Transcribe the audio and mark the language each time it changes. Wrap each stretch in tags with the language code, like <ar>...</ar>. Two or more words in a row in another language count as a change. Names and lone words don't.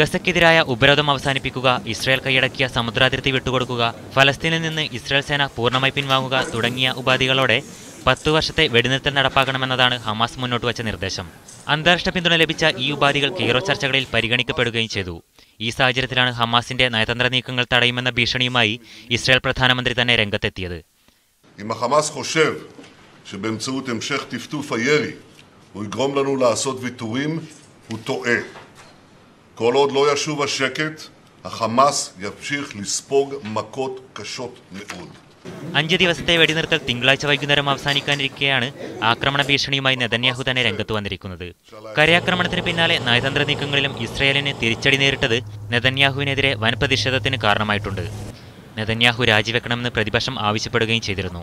<ml>ഗസയ്ക്കെതിരായ ഉപരോധം അവസാനിപ്പിക്കുക, ഇസ്രായേൽ കൈയടക്കിയ സമുദ്രാതിർത്തി വിട്ടുകൊടുക്കുക, ഫലസ്തീനിൽ നിന്ന് ഇസ്രായേൽ സേന പൂർണ്ണമായി പിൻവാങ്ങുക തുടങ്ങിയ ഉപാധികളോടെ 10 വർഷത്തെ വെടിനിർത്തൽ നടപ്പാക്കണമെന്നതാണ് ഹമാസ് മുന്നോട്ട് വച്ച നിർദ്ദേശം. അന്താരാഷ്ട്ര പിന്തുണ ലഭിച്ച ഈ ഉപാധികൾ കെയ്റോ ചർച്ചകളിൽ പരിഗണിക്കപ്പെടുകയും ചെയ്തു. ഈ സാഹചര്യത്തിലാണ് ഹമാസിന്റെ നയതന്ത്ര നീക്കങ്ങൾ തടയുമെന്ന ഭീഷണിയുമായി ഇസ്രായേൽ പ്രധാനമന്ത്രി തന്നെ രംഗത്തെത്തിയത്.</ml> <he>אם החמאס חושב שבאמצעות המשך טפטוף הירי הוא יגרום לנו לעשות ויתורים, הוא טועה. כל עוד לא ישוב השקט, החמאס ימשיך לספוג מכות קשות מאוד.</he> <ml>5 ദിവസത്തെ വെടിനിർത്തൽ തിങ്കളാഴ്ച വൈകുന്നേരം അവസാനിക്കാനിരിക്കെയാണ് ആക്രമണ ഭീഷണിയുമായി നെതന്യാഹു തന്നെ രംഗത്ത് വന്നിരിക്കുന്നത്. കരയാക്രമണത്തിന് പിന്നാലെ നയതന്ത്ര നീക്കങ്ങളിലും ഇസ്രായേലിന് തിരിച്ചടി നേരിട്ടത് നെതന്യാഹുവിനെതിരെ വൻ പ്രതിഷേധത്തിന് കാരണമായിട്ടുണ്ട്. നെതന്യാഹു രാജിവെക്കണമെന്ന് പ്രതിപക്ഷം ആവശ്യപ്പെടുകയും ചെയ്തിരുന്നു.</ml>